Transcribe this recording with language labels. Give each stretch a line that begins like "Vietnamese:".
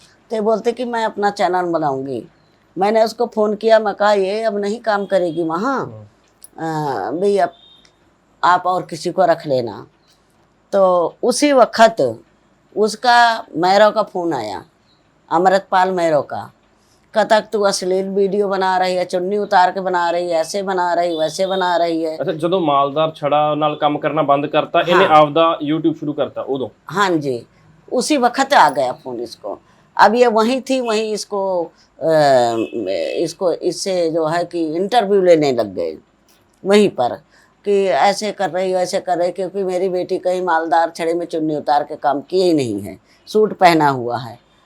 Hindi: तो ये बोलते कि मैं अपना चैनल बनाऊंगी। मैंने उसको फ़ोन किया, मैं कहा ये अब नहीं काम करेगी वहाँ, भाई अब आप और किसी को रख लेना। तो उसी वक्त उसका मैरो का फ़ोन आया, अमृतपाल मैरो का। कहता तू अश्लील वीडियो बना रही है, चुन्नी उतार के बना रही है, ऐसे बना रही, वैसे बना रही है।
Punjabi: ਅੱਛਾ, ਜਦੋਂ ਮਾਲਦਾਰ ਛੜਾ ਨਾਲ ਕੰਮ ਕਰਨਾ ਬੰਦ ਕਰਤਾ, ਇਹਨੇ ਆਪਦਾ YouTube ਸ਼ੁਰੂ करता ਉਦੋਂ?
Hindi: हाँ जी, उसी वक्त आ गया फ़ोन इसको। अब ये वहीं थी, वहीं इसको इससे जो है कि इंटरव्यू लेने लग गए वहीं पर कि ऐसे कर रही वैसे कर रही, क्योंकि मेरी बेटी कहीं मालदार छड़े में चुन्नी उतार के काम किए ही नहीं है, सूट पहना हुआ है।